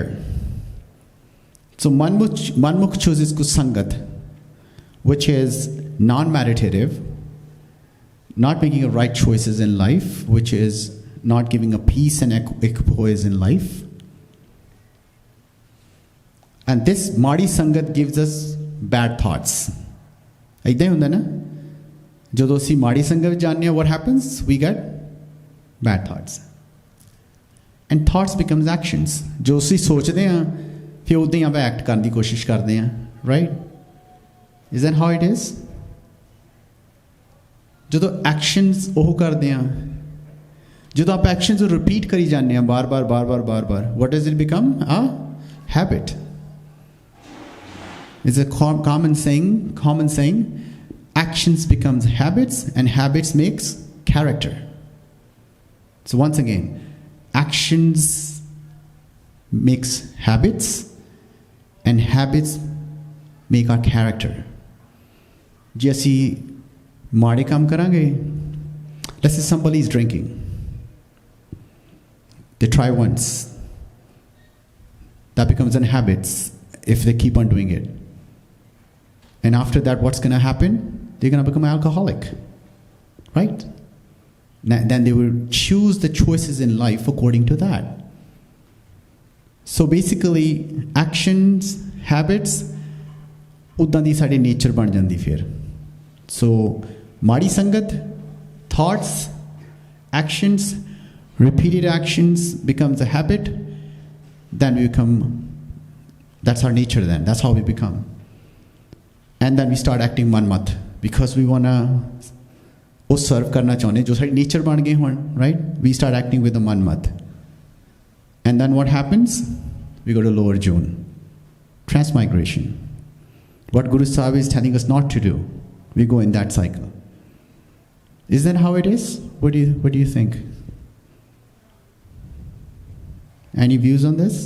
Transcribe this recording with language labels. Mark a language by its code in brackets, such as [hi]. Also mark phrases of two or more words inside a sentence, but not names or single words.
[en] So Manmukh chooses Sangat, which is non-meditative, not making the right choices in life, which is not giving a peace and equipoise in life. And this [pa] ਮਾੜੀ ਸੰਗਤ [en] gives us bad thoughts. [pa] ਇੱਦਾਂ ਹੀ ਹੁੰਦਾ ਨਾ ਜਦੋਂ ਅਸੀਂ ਮਾੜੀ ਸੰਗਤ ਵਿੱਚ ਜਾਂਦੇ ਹਾਂ [en] what happens? We get bad thoughts. And thoughts becomes actions. [pa] ਜੋ ਅਸੀਂ ਸੋਚਦੇ ਹਾਂ ਫਿਰ ਉਦਾਂ ਹੀ ਆਪਾਂ ਐਕਟ ਕਰਨ ਦੀ ਕੋਸ਼ਿਸ਼ ਕਰਦੇ ਹਾਂ right? [en] Is that how it is? [pa] ਜਦੋਂ ਐਕਸ਼ਨਸ ਉਹ ਕਰਦੇ ਹਾਂ ਜਦੋਂ ਆਪਾਂ ਐਕਸ਼ਨਸ ਨੂੰ ਰਿਪੀਟ ਕਰੀ ਜਾਂਦੇ ਹਾਂ ਬਾਰ-ਬਾਰ [en] what does it become? A habit. It's a common saying, actions becomes habits and habits makes character. So once again, actions makes habits and habits make our character. [pa] ਜੇ ਅਸੀਂ ਮਾੜੇ ਕੰਮ ਕਰਾਂਗੇ [en] let's say somebody is drinking. They try once. That becomes a habit if they keep on doing it. And after that, what's going to happen? They're going to become an alcoholic, right? Then they will choose the choices in life according to that. So basically, actions, habits, [pa] ਉਦਾਂ ਦੀ ਸਾਡੀ nature ਬਣ ਜਾਂਦੀ ਫਿਰ. So, ਮਾੜੀ ਸੰਗਤ, [en] thoughts, actions, repeated actions becomes a habit. Then we become, that's our nature then. That's how we become. And then we start acting manmat because we want to [pa] ਉਹ ਸਰਵ ਕਰਨਾ ਚਾਹੁੰਦੇ ਜੋ ਸਾਡੀ ਨੇਚਰ ਬਣ ਗਏ ਹੁਣ [en] right? We start acting with the manmat. And then what happens? We go to lower June. Transmigration. What Guru Sahib is telling us not to do. We go in that cycle. Is that how it is? What do you think? Any views on this?